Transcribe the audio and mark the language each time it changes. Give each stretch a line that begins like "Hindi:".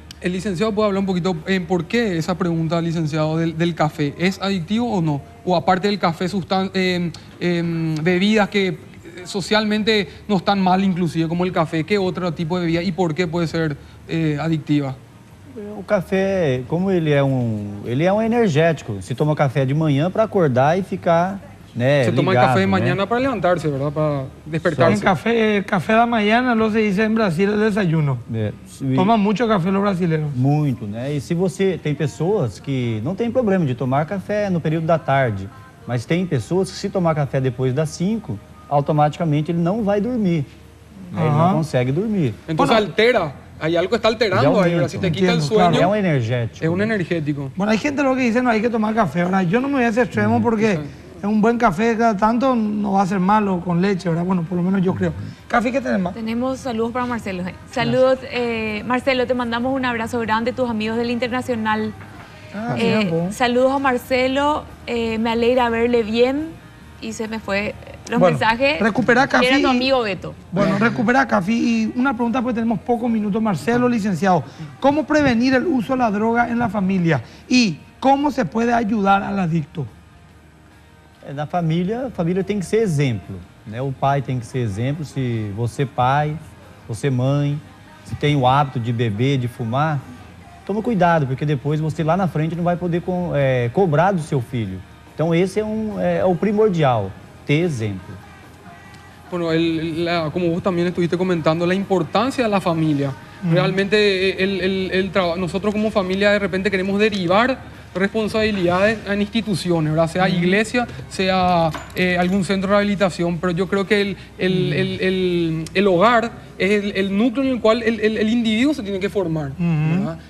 Spanish: El licenciado puede hablar un poquito por qué esa pregunta, licenciado, del café. ¿Es adictivo o no? O aparte del café, bebidas que socialmente no están mal inclusive, como el café. ¿Qué otro tipo de bebida y por qué puede ser adictiva?
Portuguese: O café, como ele é um energético. Se toma café de manhã para acordar e ficar, né,
Spanish: se toma
Portuguese: ligado,
Spanish: café de mañana para levantarse, ¿verdad? Para despertarse. Café de la mañana, lo se dice en Brasil, el desayuno. Toma mucho café los brasileiros.
Portuguese: Muito, né? E se você tem pessoas que não tem problema de tomar café no período da tarde, mas tem pessoas que se tomar café depois das 5, automaticamente ele não vai dormir. Né? Ele não consegue dormir. Então altera.
Spanish: Hay algo que está alterando ahí, ¿verdad? Si te quita el sueño. Claro, es un energético. Es un energético. Bueno, hay gente lo que dice, no hay que tomar café. Ahora, yo no me voy a ese extremo porque es un buen café cada tanto, no va a ser malo con leche, ¿verdad? Bueno, por lo menos yo creo. Cafi, ¿qué tenemos? Tenemos saludos para Marcelo. Saludos, Marcelo, te mandamos un abrazo grande, tus amigos del Internacional. Saludos a Marcelo, me alegra verle bien y se me fue los mensajes. Recupera Cafi. Era tu amigo Beto. Bueno, recupera Cafi. Y una pregunta, porque tenemos pocos minutos. Marcelo, licenciado, ¿cómo prevenir el uso de la droga en la familia? ¿Y cómo se puede ayudar al adicto?
Portuguese: Na família, a família tem que ser exemplo, né? O pai tem que ser exemplo. Se você pai, você mãe, se tem o hábito de beber, de fumar, toma cuidado, porque depois você lá na frente não vai poder cobrar do seu filho. Então esse é o primordial, ter exemplo.
Spanish: Bueno, como vos también estuviste comentando, la importancia de la familia. Realmente nosotros como familia de repente queremos derivar responsabilidades en instituciones, ¿verdad? Sea iglesia, sea algún centro de rehabilitación, pero yo creo que el hogar es el núcleo en el cual el individuo se tiene que formar, ¿verdad?